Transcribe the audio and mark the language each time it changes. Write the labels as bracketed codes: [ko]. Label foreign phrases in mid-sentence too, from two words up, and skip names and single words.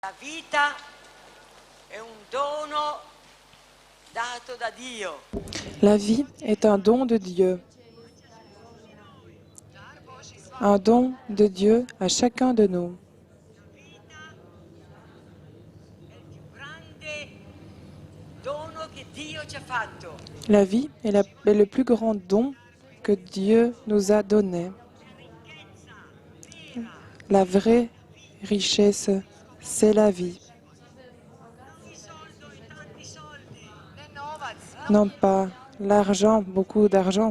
[it] La vita è un dono dato da Dio. [fr] La vie est un don de Dieu. Un don de Dieu à chacun de nous. [it] È il più grande dono che Dio ci ha fatto. [fr] La vie est le plus grand don que Dieu nous a donné. La vraie richesse, c'est la vie. Non pas l'argent, beaucoup d'argent.